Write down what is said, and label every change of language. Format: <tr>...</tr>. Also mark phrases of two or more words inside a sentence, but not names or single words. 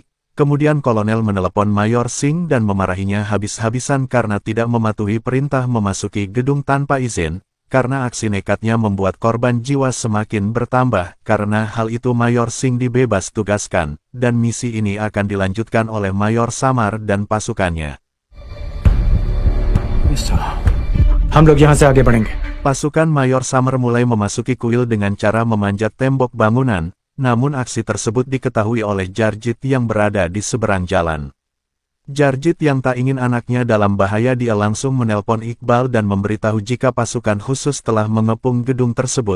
<id>Kemudian kolonel menelepon Mayor Singh dan memarahinya habis-habisan karena tidak mematuhi perintah memasuki gedung tanpa izin. Karena aksi nekatnya membuat korban jiwa semakin bertambah, karena hal itu Mayor Singh dibebas tugaskan, dan misi ini akan dilanjutkan oleh Mayor Samar dan pasukannya.</id> <hi>हम लोग यहाँ से आगे बढ़ेंगे।</hi> <id>Pasukan Mayor Samar mulai memasuki kuil dengan cara memanjat tembok bangunan, namun aksi tersebut diketahui oleh Jarjit yang berada di seberang jalan. Jarjit yang tak ingin anaknya dalam bahaya, dia langsung menelpon Iqbal dan memberitahu jika pasukan khusus telah mengepung gedung tersebut.</id>